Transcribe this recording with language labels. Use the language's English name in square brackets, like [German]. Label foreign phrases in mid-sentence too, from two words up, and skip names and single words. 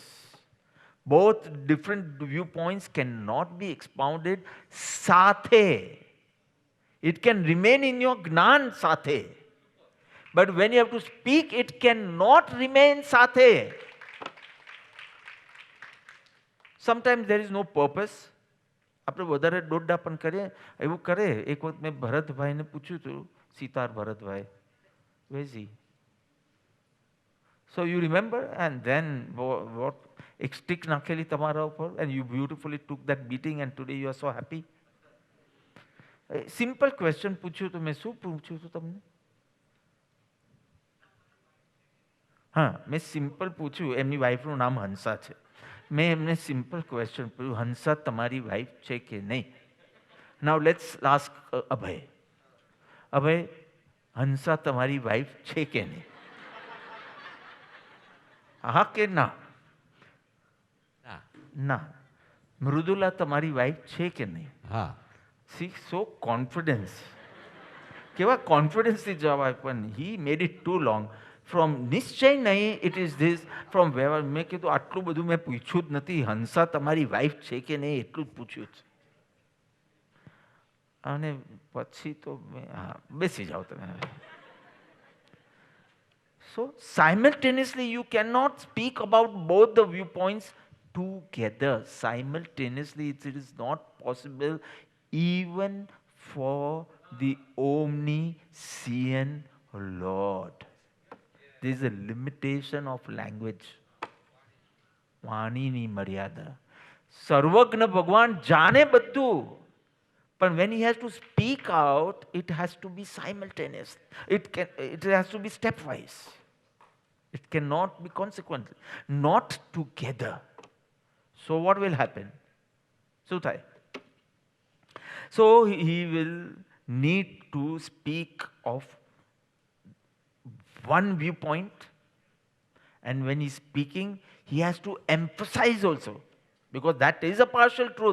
[English] Both different viewpoints cannot be expounded sathe. It can remain in your [Gujarati] જ્ઞાન સાથે. [English] But when you have to speak, it cannot remain sathe. Sometimes there is no purpose. [Gujarati] આપણે વધારે દોડડા પણ કરીએ, એવું કરે. એક વખત મેં ભરતભાઈને પૂછ્યું હતું, સિતાર ભરતભાઈ, [English] where is he? So you remember, and then what? [Gujarati] એક સ્ટિક નાખેલી તમારા ઉપર, [English] and you beautifully took that beating, and today you are so happy. Simple question [Gujarati] પૂછ્યું તો મેં શું પૂછ્યું હતું તમને? હા, મેં સિમ્પલ પૂછ્યું. એમની વાઈફનું નામ હંસા છે. મેં એમને [English] simple question [Gujarati] પૂછ્યું, હંસા તમારી વાઈફ છે કે નહીં? [English] now let's ask [Gujarati] અભય. અભય, હંસા તમારી વાઈફ છે કે નહીં? હા કે ના? ના. મૃદુલા તમારી વાઈફ છે કે નહીં? હા. [English] see, so confidence. [Gujarati] કેવા કોન્ફિડન્સથી જવાબ આપ્યો. [English] he made it too long. From [Gujarati] નિશ્ચય નહીં, [English] it is this. From where [Gujarati] મેં કીધું આટલું બધું મેં પૂછ્યું જ નથી. હંસા તમારી વાઈફ છે કે નહીં એટલું જ પૂછ્યું છે. અને પછી તો હા, બેસી જાઓ તમે. [English] So simultaneously you cannot speak about both the viewpoints together. Simultaneously it is not possible even for the omniscient Lord. There is a limitation of language. [Gujarati] વાણીની મર્યાદા. સર્વજ્ઞ ભગવાન જાણે બધું. [English] But when he has to speak out, it has to be simultaneous. It has to be stepwise. It cannot be consequential. Not together. So what will happen? Suthai. So he will need to speak of one viewpoint, and when he's speaking, he has to emphasize also, because that is a partial truth.